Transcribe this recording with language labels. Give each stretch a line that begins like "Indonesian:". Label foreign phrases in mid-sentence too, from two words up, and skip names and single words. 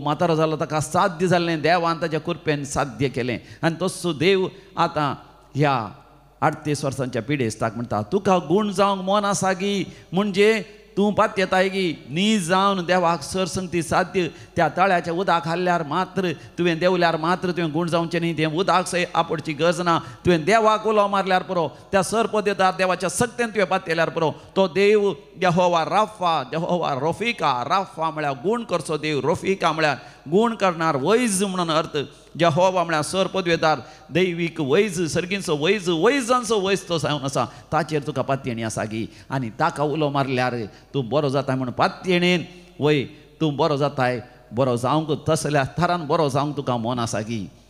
Konkani: म्हातारो जालो ताका साध्य जाल्लें देवान ताच्या कृपेन साध्य केलें आनी तसो देव आतां ह्या 38 वर्सांच्या पिडेस्ताक म्हणटा तुका गूण जावंक मन आसा गी म्हणजे तूं पातयेताय गी न्ही जावन देवाक सरसंगती साध्य त्या तळ्याच्या उदक हाडल्यार मात्र तुवें देवल्यार मात्र तुवें गूण जावचें न्ही तें उदक सय आपडची गरज ना तुवें देवाक उलो मारल्यार पुरो त्या सरपदेदार देवाच्या सक्तेन तुवें पातयल्यार पुरो तो देव यहोवा राफा यहोवा रफिका राफा म्हळ्यार गूण करचो देव रफिका म्हळ्यार गूण करणार वैज म्हणून अर्थ यहोवा म्हळ्यार सर पदवेदार दैवीक वैज सर्गींचो वैजांचो वैज तो जावन आसा ताचेर तुका पातयणी आसा गी आनी ताका उलो मारल्यार तूं बरो जाता म्हणून पातयणेन वय तूं बरो जाताय बरो जावंक तसल्या थरान बरो जावंक तुका मन आसा गी